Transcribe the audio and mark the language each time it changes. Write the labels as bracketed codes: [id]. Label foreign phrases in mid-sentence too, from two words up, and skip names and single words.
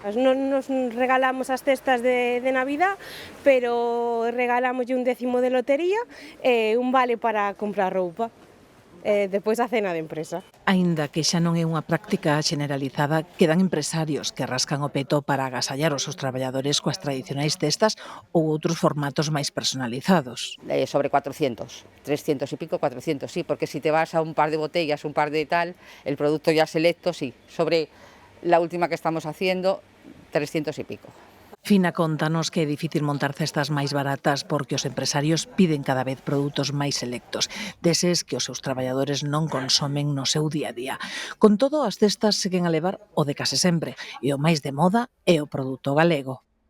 [gl] Non nos regalamos as cestas de Navidad, pero regalamos un décimo de lotería e un vale para comprar roupa. Depois a cena de empresa. Aínda que xa non é unha práctica generalizada, quedan empresarios que rascan o peto para agasallar os seus traballadores coas tradicionais cestas ou outros formatos máis personalizados. [es] Sobre 400, 300 y pico, 400, sí, porque si te vas a un par de botellas, un par de tal, el producto ya selecto, sí. Sobre la última que estamos haciendo, 300 y pico. [gl] Fina, contanos que é difícil montar cestas máis baratas porque os empresarios piden cada vez produtos máis selectos, deses que os seus traballadores non consomen no seu día a día. Con todo, as cestas seguen a levar o de case sempre, e o máis de moda é o produto galego.